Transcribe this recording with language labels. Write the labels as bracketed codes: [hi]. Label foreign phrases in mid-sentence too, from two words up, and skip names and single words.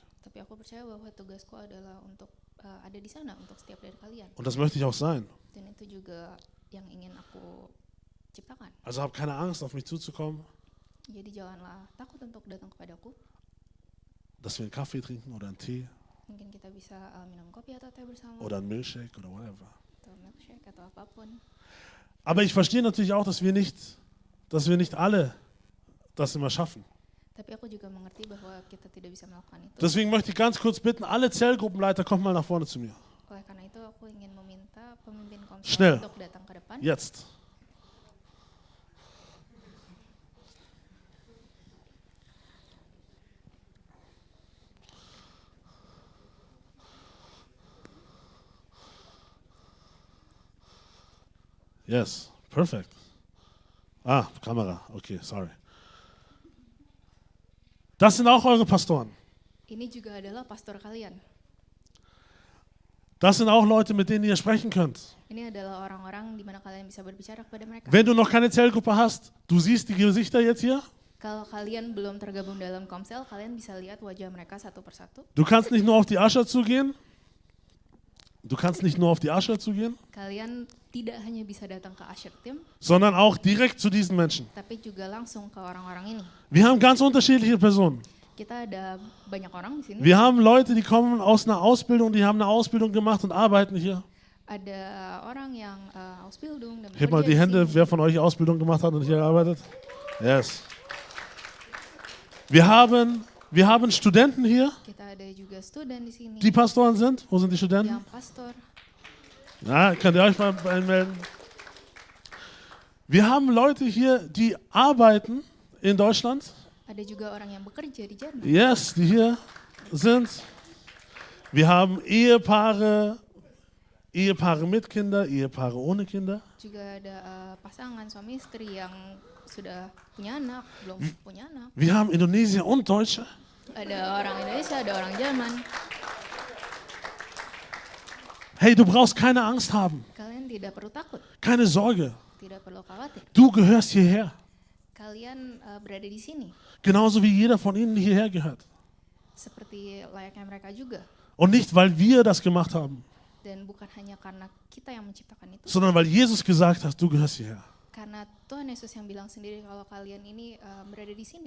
[id] Tapi aku percaya bahwa tugasku adalah untuk ada di sana untuk setiap dari kalian. [de] Und das möchte ich auch sein. [id] Dan itu juga yang ingin aku ciptakan. [de] Also hab keine Angst, auf mich zuzukommen, [id] Jadi janganlah takut untuk datang kepadaku. [de] dass wir einen Kaffee trinken oder einen Tee [id] Mungkin kita bisa minum kopi atau teh bersama, [de] oder einen Milkshake oder whatever. [id] atau milkshake atau apapun. [de] Aber ich verstehe natürlich auch, dass wir nicht alle das immer schaffen. [id] Tapi aku juga mengerti bahwa kita tidak bisa melakukan itu. [de] Deswegen möchte ich ganz kurz bitten, alle Zellgruppenleiter, kommt mal nach vorne zu mir. [id] Oleh karena itu aku ingin meminta pemimpin komsel [de] Schnell. [id] untuk datang ke depan. [en] Jetzt. Yes, perfect. [de] Kamera. [en] Okay, sorry. [de] Das sind auch eure Pastoren. [id] Ini juga adalah pastor kalian. [de] Das sind auch Leute, mit denen ihr sprechen könnt. [id] Ini adalah orang-orang di mana kalian bisa berbicara kepada mereka. [de] Wenn du noch keine Zellgruppe hast, du siehst die Gesichter jetzt hier. [id] Kalau kalian belum tergabung dalam komsel, kalian bisa lihat wajah mereka satu persatu. [de] Du kannst nicht nur auf die Ascher zugehen. [id] Kalian tidak hanya bisa datang ke Asher Team, [de] Sondern auch direkt zu diesen Menschen. [id] tapi juga langsung ke orang-orang ini. [de] Wir haben ganz unterschiedliche Personen. [id] Kita ada banyak orang di sini. [de] Wir haben Leute, die kommen aus einer Ausbildung, die haben eine Ausbildung gemacht und arbeiten hier. [id] Ada orang yang Ausbildung dan [de] Hebt mal die [id] bekerja di [de] Hände, [id] sini. [de] wer von euch Ausbildung gemacht hat und hier arbeitet. Yes. Wir haben Studenten hier, [id] Kita ada juga student di sini [de] die Pastoren sind. Wo sind die Studenten? [id] yang pastor. [de] Ja, könnt ihr euch mal einmelden? Wir haben Leute hier, die arbeiten in Deutschland. [id] Ada juga orang yang bekerja di Jerman. [de] Yes, die hier sind. Wir haben Ehepaare mit Kindern, Ehepaare ohne Kinder. [id] Juga ada pasangan suami istri yang sudah punya anak, belum punya anak. [de] Wir haben Indonesier und Deutsche. [id] Ada orang Indonesia, ada orang Jerman. [de] Hey, du brauchst keine Angst haben, [id] Kalian tidak perlu takut, [de] keine Sorge. [id] tidak perlu khawatir. [de] Du gehörst hierher, [id] Kalian berada di sini [de] genauso wie jeder von ihnen hierher gehört. [id] seperti layaknya mereka juga. [de] Und nicht, weil wir das gemacht haben, [id] Dan bukan hanya karena kita yang menciptakan itu, [de] sondern weil Jesus gesagt hat, du gehörst hierher. [id] karena Tuhan Yesus yang bilang sendiri kalau kalian ini berada di sini.